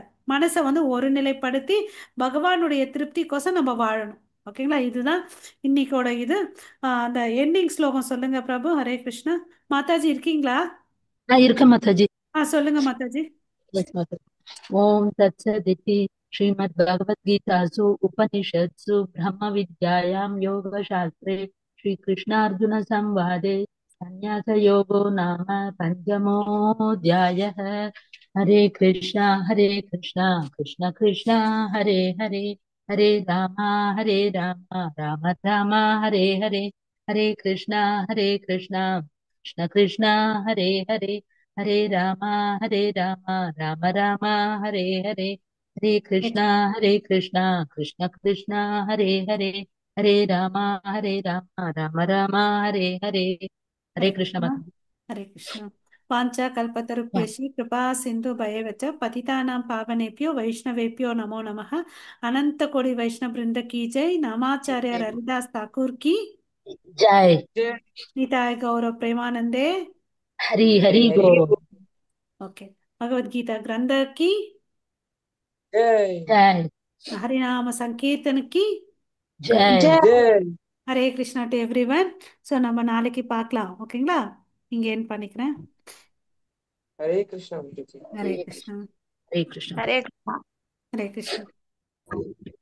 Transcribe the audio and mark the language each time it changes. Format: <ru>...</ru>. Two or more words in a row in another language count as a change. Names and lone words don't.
<ta>மனசை வந்து ஒருநிலைப்படுத்தி பகவானுடைய திருப்திக்கோசம் நம்ம வாழணும். ஓகேங்களா? இதுதான் இன்னைக்கோட இது. அந்த எண்டிங் ஸ்லோகம் சொல்லுங்க பிரபு. ஹரே கிருஷ்ணா. மாதாஜி இருக்கீங்களா? இருக்கேன் மாதாஜி. சொல்லுங்க மாதாஜி. Yes, மாதாஜி.</ta> <sa>ॐ तत्सदिति श्रीमद्भगवद्गीतासु उपनिषत्सु ब्रह्मविद्यायां योगशास्त्रे श्रीकृष्णार्जुनसंवादे संन्यासयोगो नाम पञ्चमोऽध्यायः। हरे कृष्णा कृष्ण कृष्ण हरे हरे, हरे राम राम राम हरे हरे, हरे कृष्णा कृष्ण कृष्ण हरे हरे, हरे राम राम राम हरे हरे, हरे कृष्णा कृष्ण कृष्ण हरे हरे, हरे राम राम राम हरे हरे. हरे</sa> <ta>ஹரே</ta> <sa>कृष्ण</sa> <ta>கிருஷ்ணா.</ta> <hi>माता।</hi> <ta>ஹரே கிருஷ்ணா.</ta> <sa>वाञ्छा कल्पतरुभ्यश्च कृपा सिन्धुभ्यएवच पतितानां पावनेभ्यो वैष्णवेभ्यो नमो नमः</sa> <hi>अनंत कोटि वैष्णव वृंद की जय नामाचार्य हरिदास ठाकुर की जय जय</hi> <bn>নিতাই গৌর প্রেমানন্দে হরি হরি हरि बोल।</bn> <hi>ओके भगवद गीता ग्रंथ की जय जय हरिनाम संकीर्तन की जय जय जय</hi> <ta>ஹரே கிருஷ்ணா</ta> <en>to everyone.</en> <ta>ஸோ நம்ம நாளைக்கு பார்க்கலாம். ஓகேங்களா? இங்கே என் பண்ணிக்கிறேன்.</ta> <hi>हरे कृष्णा जी।</hi> <ta>ஹரே கிருஷ்ணா.</ta> <hi>हरे कृष्ण। हरे कृष्णा।</hi> <ta>ஹரே கிருஷ்ணா.</ta>